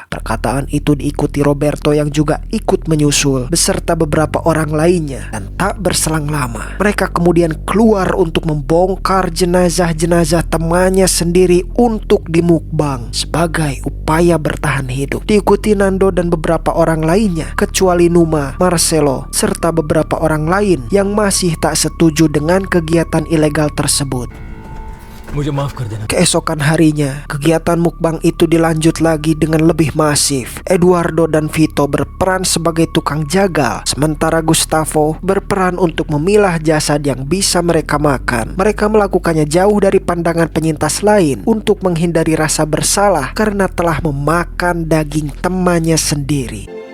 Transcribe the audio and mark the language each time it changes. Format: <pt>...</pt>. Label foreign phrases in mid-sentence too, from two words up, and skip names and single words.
<id>Perkataan itu diikuti Roberto yang juga ikut menyusul beserta beberapa orang lainnya, dan tak berselang lama mereka kemudian keluar untuk membongkar jenazah-jenazah temannya sendiri untuk dimukbang sebagai upaya bertahan hidup. Diikuti Nando dan beberapa orang lainnya, kecuali Numa, Marcelo, serta beberapa orang lain yang masih tak setuju dengan kegiatan ilegal tersebut.</id> <hi>मुझे माफ कर देना.</hi> <id>Keesokan harinya, kegiatan mukbang itu dilanjut lagi dengan lebih masif. Eduardo dan Vito berperan sebagai tukang jagal, sementara Gustavo berperan untuk memilah jasad yang bisa mereka makan. Mereka melakukannya jauh dari pandangan penyintas lain untuk menghindari rasa bersalah karena telah memakan daging temannya sendiri.</id>